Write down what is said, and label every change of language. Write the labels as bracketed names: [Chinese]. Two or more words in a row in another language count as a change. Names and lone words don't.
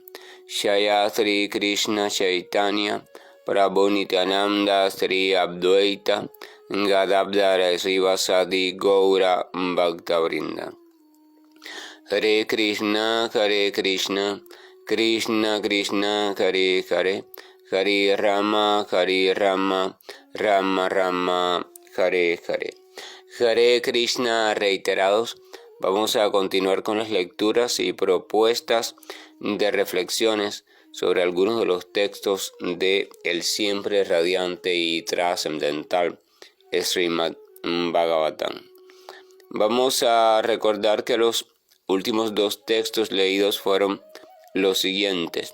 [Sanskrit] Shaya Sri Krishna Chaitanya Prabhu Nityananda Sri Advaita Gadabdara Srivasadi Gaura Bhaktavrinda. Hare Krishna, Krishna Krishna, Hare Hare, Hare Rama, Rama Rama, Hare Hare. Hare Krishna [Spanish] reiterados. Vamos a continuar con las lecturas y propuestas de reflexiones sobre algunos de los textos de el siempre radiante y trascendental Srimad Bhagavatam. Vamos a recordar que los últimos dos textos leídos fueron los siguientes.